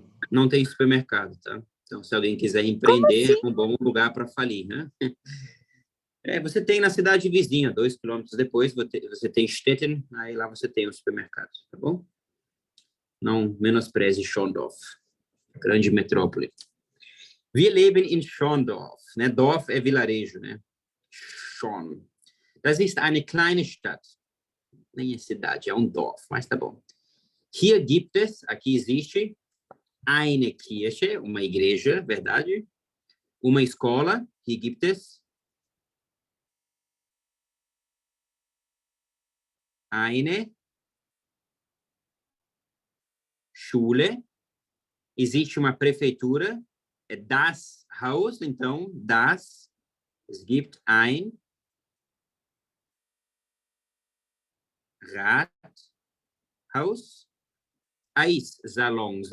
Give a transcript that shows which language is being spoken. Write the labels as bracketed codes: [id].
[pt] Não tem supermercado, tá? Então, se alguém quiser empreender, é um bom lugar para falir, né? Você tem na cidade vizinha, 2 quilômetros depois, você tem Stetten, aí lá você tem o supermercado, tá bom? Não menospreze Schondorf, grande metrópole. [de] Wir leben in Schondorf, [pt] né? Dorf é vilarejo, né? Schon. [de] Das ist eine kleine Stadt. [pt] Nem é cidade, é Dorf, mas tá bom. [de] Hier gibt es, [pt] aqui existe, [de] eine Kirche, [pt] uma igreja, verdade? Uma escola, [de] hier gibt es eine Schule, [pt] existe uma prefeitura, é das Haus, então, [de] es gibt ein Rathaus, [pt] Salon.